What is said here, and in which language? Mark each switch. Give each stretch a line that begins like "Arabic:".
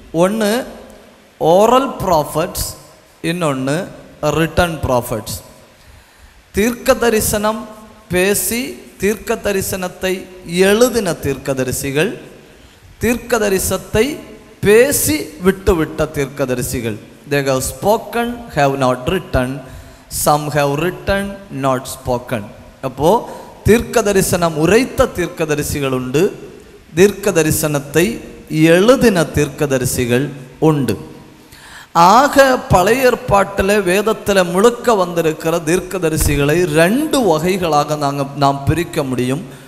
Tamil: ஒன்று oral prophets, இன்னொன்று return prophets. தீர்க்க தரிசனம் பேசி தீர்க்க தரிசனத்தை எழுதின தீர்க்கதரிசிகள், தீர்க்க தரிசனத்தை பேசி விட்டுவிட்ட தீர்க்கதரிசிகள்.
English: They have spoken, have not written. Some have written, not spoken.
Tamil: அப்போ தீர்க்க தரிசனம் உரைத்த தீர்க்கதரிசிகள் உண்டு, தீர்க்க தரிசனத்தை எழுதின தீர்க்கதரிசிகள் உண்டு. ஆக பழைய ஏற்பாட்டில் வேதத்தில் முழுக்க வந்திருக்கிற தீர்க்கதரிசிகளை 2 வகைகளாக நாம் பிரிக்க முடியும்.